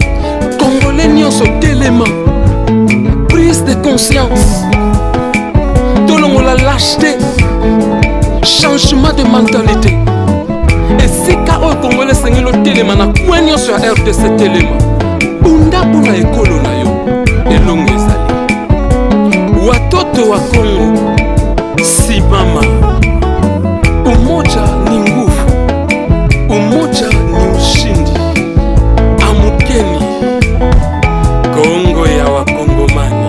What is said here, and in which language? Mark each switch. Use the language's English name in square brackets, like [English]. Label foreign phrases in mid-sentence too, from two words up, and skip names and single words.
[Lingala] Congolais nyonso telema [French] prise de conscience [Lingala] tolongola lâcheté [French] changement de mentalité [Lingala] esika oyo Congolais esengeli otelema na kwe nyonso ya RDC telema bunda mpona ekolo na yo elongo ezali [Swahili] watoto wa Kongo simama. Umoja ni nguvu, umoja ni ushindi. Amukeni Kongo ya wakongomani.